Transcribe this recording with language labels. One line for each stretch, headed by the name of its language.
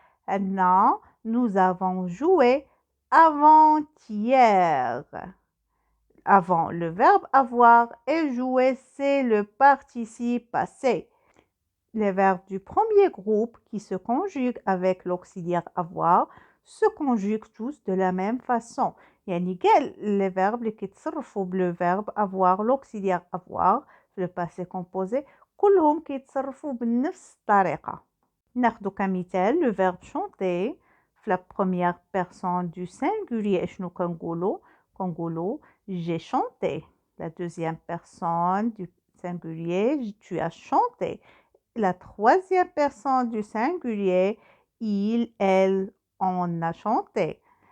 Arabic: عندنا
French: nous avons joué avant-hier. Avant, le verbe avoir et jouer, c'est le participe passé. Les verbes du premier groupe qui se conjuguent avec l'auxiliaire avoir se conjuguent tous de la même façon.
Arabic: يعني قال les verbes اللي كيتصرفوا بلو
French: verbe avoir l'auxiliaire avoir
Arabic: في
French: le passé composé
Arabic: كلهم كيتصرفوا بنفس الطريقة. ناخذ كمثال
French: le verbe chanter في la première personne du singulier
Arabic: شنو كنقولوا
French: j'ai chanté. La deuxième personne du singulier tu as chanté. La troisième personne du singulier, il, elle, on a chanté.